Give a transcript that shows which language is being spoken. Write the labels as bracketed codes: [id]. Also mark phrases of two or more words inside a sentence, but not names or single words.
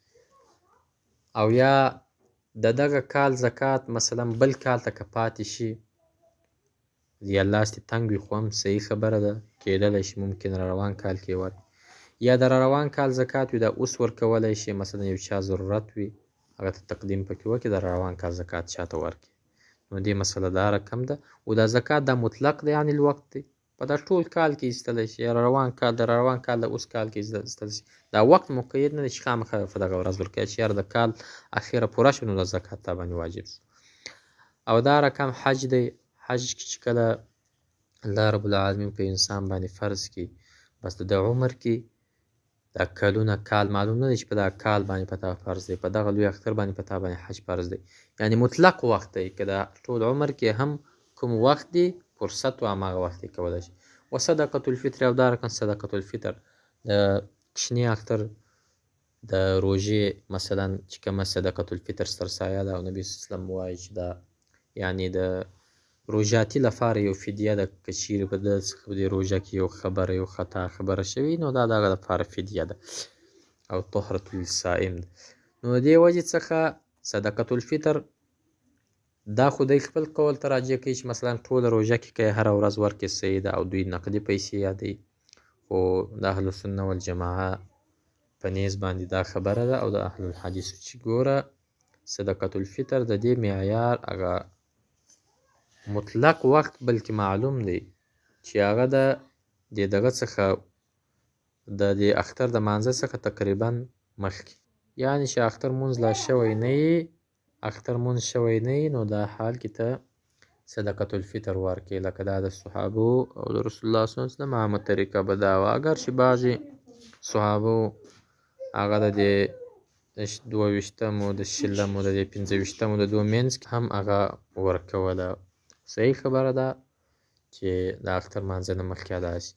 [ps] او یا د دغه کال زکات مثلا بل کال ته که پاتې شي یا لاس دې تنګ وي خو هم صحیح خبره ده کېدلی شي ممکن را روان کال کې ورکړي، یا د را روان کال زکات وي دا اوس ورکولی شي، مثلا یو چا ضرورت وي هغه ته تقدیم پکې وکړي د را روان کال زکات چاته ورکړي. نو دې مسله دا رقم ده. او دا زکات دا مطلق دی [ar] عن الوقت [ps] دی، په دا ټول کال کې ایستلی شي، یا را روان کال د را روان کال د اوس کال کې ایستلی شي. دا وقت مقید نه دی چې خامخا په دغه ورځ ورکوي چې یاره د کال اخیره پوره شو نو د زکات تا باندې واجب شو. او دا رقم حج دی. حج چې کله الله رب العالمین په انسان باندې فرض کړي بس د عمر کې دا کلونه کال معلوم نه دی چې په دغه کال باندې په تا فرض دی، په دغه لوی اختر باندې په تا باندې حج فرض دی، یعنې مطلق وخت دی که د ټول عمر کې هم کوم وخت دی فرصت و هماغه وخت یې کولی شي. [ar] وصدقة الفطر، [ps] او دا رقم [ar] صدقة الفطر [ps] د کوچني اختر د روژې مثلا چې کومه [ar] صدقة الفطر [ps] سرسایه ده او نبي [ar] صلی الله علیه وسلم [ps] وایي چې دا یعنې د روژاتي لپاره یو فدیه ده، که چیرې په ده څخه په دې روژه کې یو خبره یو خطا خبره شوي نو دا د هغه لپاره فدیه ده او [ar] طهرة للصائم [ps] ده. نو د دې وجې څخه [ar] صدقة الفطر [ps] دا خو دی خپل قول ته راجع کوي چې مثلا ټوله روژه کې که یې هره ورځ ورکړې صحیح ده او دوی نقدي پیسې یادوي، خو د [ar] اهل السنه والجماعه [ps] په نیز باندې دا خبره ده او د اهل الحدیثو چې ګوره [ar] صدقة الفطر [ps] د دې معیار هغه مطلق وخت بلکې معلوم دی چې هغه د دغه څخه د دې اختر د مانځه څخه تقریبا مخکې، یعنې چې اختر مونځ لا شوی نه وي، اختر مونځ شوی نه وي نو دا حال کې ته [ar] صدقة الفطر [ps] ورکړې. لکه دا د صحابو او د رسول الله [ar] صلی الله علیه وسلم [ps] عامه طریقه به دا وه، اگر چې بعضې صحابو هغه د دې 22 د 20 د 15 د دوه منځ کې هم هغه ورکوله صحیح خبره ده چې د اختر لمانځه نه مخکې ادا شي.